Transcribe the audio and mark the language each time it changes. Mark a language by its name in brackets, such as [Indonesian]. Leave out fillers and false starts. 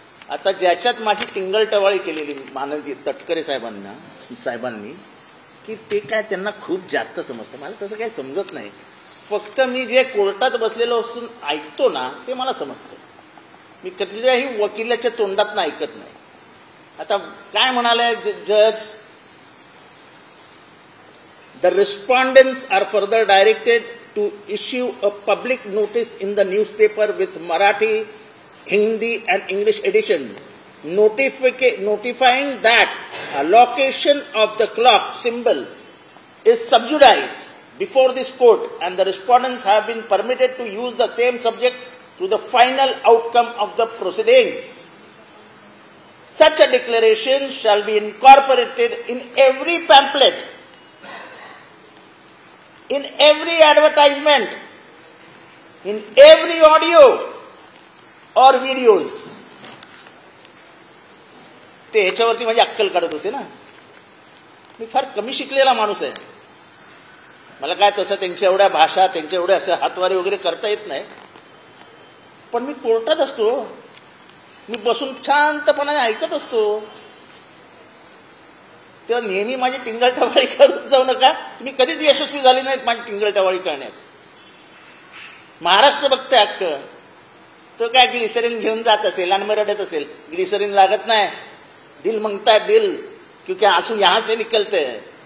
[Marathi] आता ज्याच्यात माझी टिंगलटवाळी केलेली माननीय तटकरे साहेबांनी की ते काय त्यांना खूप जास्त समजतं. मला तसं काही समजत नाही. फक्त मी जे कोर्टात बसलेलो असून ऐकतो ना ते मला समजतं. मी कुठल्याही वकिलाच्या तोंडातनं ऐकत नाही. आता काय म्हणाले जज, [English] The respondents R further directed to issue a public notice in the newspaper with Marathi, Hindi and English edition notifying that a location of the clock symbol is sub judice before this court and the respondents have been permitted to use the same subject to the final outcome of the proceedings. Such a declaration shall be incorporated in every pamphlet, in every advertisement, in every audio और videos. [Marathi] ते ह्याच्यावरती माझी अक्कल काढत होते ना. मी फार कमी शिकलेला माणूस आहे. मला काय तसं त्यांच्या एवढ्या भाषा, त्यांच्या एवढ्या असं हातवारे वगैरे करता येत नाही. पण मी कोर्टात असतो. मी बसून शांतपणाने ऐकत असतो. तेव्हा नेहमी माझी टिंगलटवाळी करत जाऊ नका. मी कधीच यशस्वी झाली नाहीत माझी टिंगलटवाळी करण्यात. महाराष्ट्र बघते अक्क. तो काय ग्लिसरीन घेऊन जात असेल आणि मग रडत असेल. ग्लिसरीन लागत नाही. [Hindi] दिल मांगता है दिल, क्योंकि आंसू यहां से निकलते हैं.